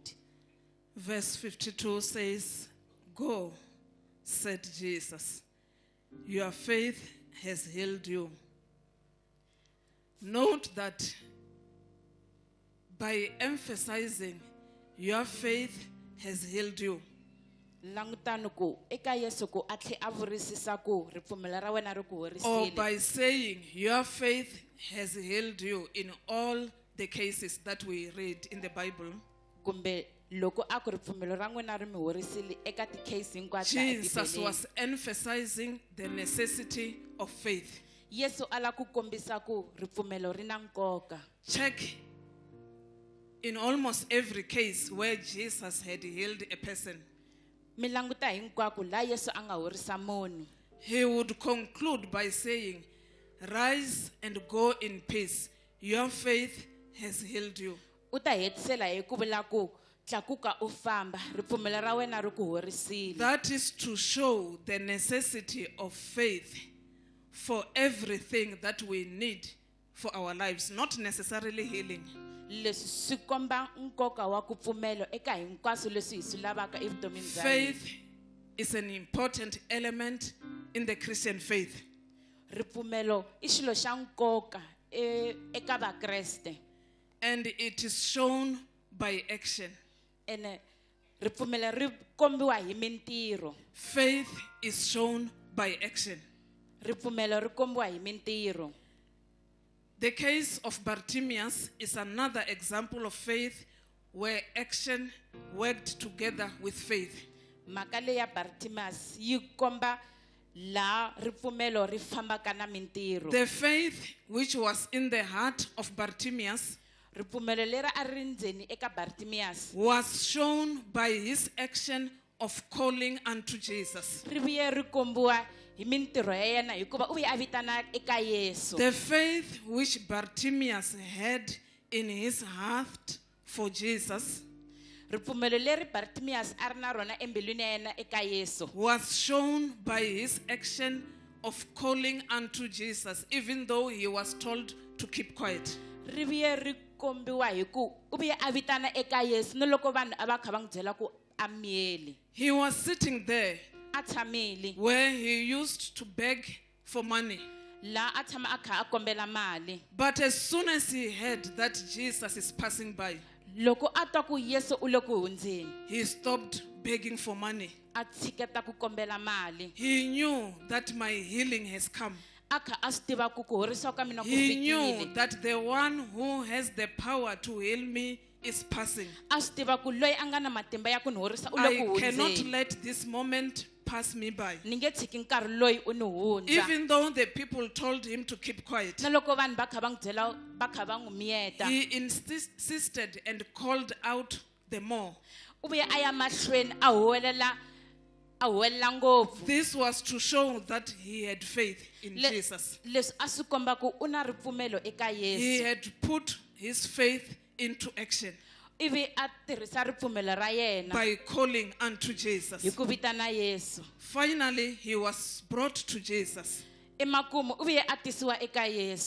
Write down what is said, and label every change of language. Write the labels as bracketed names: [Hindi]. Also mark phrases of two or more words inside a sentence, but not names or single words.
[English] Verse 52 says, "Go," said Jesus, "your faith has healed you." Note that by emphasizing your faith has healed you, [Tsonga] Langutani ku eka Yesu ku a tlhe a vurisisa ku ripfumelo ra wena ri ku [English] or [Tsonga] horisile. [English] by saying your faith has healed you in all the cases that we read in the Bible, [Tsonga] Kumbe loko a ku ripfumelo ra n'wina ri mi horisile eka ti-case hinkwato ta [English] Jesus [Tsonga] eBibeleni. [English] was emphasizing the necessity of faith. [Tsonga] Yesu ala ku kombisa ku ripfumelo ri na nkoka. [English] Check in almost every case where Jesus had healed a person, [Tsonga] Mi languta hinkwako la Yesu a nga horisa munhu. [English] he would conclude by saying, "Rise and go in peace. Your faith has healed you." [Tsonga] U ta hetisela hi ku vula ku tlakuka u famba ripfumelo ra wena ri ku horisile. [English] That is to show the necessity of faith for everything that we need for our lives, not necessarily healing. [Tsonga] Leswi swi komba nkoka wa ku pfumelo eka hinkwaswo leswi hi swi lavaka evutomini bya hina. [English] Faith is an important element in the Christian faith. [Tsonga] Ripfumelo I xilo xa nkoka eka vakreste. [English] And it is shown by action. [Tsonga] Ene ripfumelo ri kombiwa hi mintirho. [English] Faith is shown by action. [Tsonga] Ripfumelo ri kombiwa hi mintirho. [English] The case of Bartimaeus is another example of faith where action worked together with faith. [Tsonga] Mhaka leyi ya Bartimaeus yi komba la ripfumelo ri fambaka na mintirho. [English] The faith which was in the heart of Bartimaeus [Tsonga] Ripfumelo leri a ri ndzeni eka Bartimaeus [English] was shown by his action of calling unto Jesus. [Tsonga] ri vuye ri kombiwa hi mintirho ya yena hikuva u vuye a vitana eka Yesu. [English] The faith which Bartimaeus had in his heart for Jesus [Tsonga] Ripfumelo leri Bartimaeus a ri na rona embilwini ya yena eka Yesu [English] was shown by his action of calling unto Jesus, even though he was told to keep quiet. [Tsonga] ri vuye ri kombiwa hi ku u vuye a vitana eka Yesu ni loko vanhu a va kha va n'wi byela ku a miyeli. [English] He was sitting there [Tsonga] A tshamile [English] where he used to beg for money. [Tsonga] la a tshama a kha a kombela mali. [English] But as soon as he heard that Jesus is passing by, [Tsonga] Loko a twa ku Yesu u le ku hundzeni, [English] he stopped begging for money. [Tsonga] a tshiketa ku kombela mali. [English] He knew that my healing has come. [Tsonga] A kha a swi tiva ku ku horisiwa ka mina ku [English] He knew [Tsonga] fikile. [English] that the one who has the power to heal me is passing. [Tsonga] A swi tiva ku loyi a nga na matimba ya ku ni horisa u le ku [English] I cannot [Tsonga] hundzeni. [English] let this moment pass me by. [Tsonga] Ni nge tshiki nkarhi loyi u ni hundza. [English] Even though the people told him to keep quiet, [Tsonga] Na loko vanhu va kha va n'wi byela va kha va n'wi miyeta. [English] he insisted and called out the more. [Tsonga] U vuye a ya mahlweni a huwelela ngopfu. [English] This was to show that he had faith in Jesus. [Tsonga] Leswi a swi komba ku u na ripfumelo eka [English] He [Tsonga] Yesu. [English] had put his faith into action [Tsonga] Ivi a tirhisa ripfumelo ra yena [English] by calling unto [Tsonga] hi [English] Jesus. [Tsonga] ku vitana Yesu. [English] Finally, he was brought to Jesus. [Tsonga] Emakumu u vuye a tisiwa eka Yesu.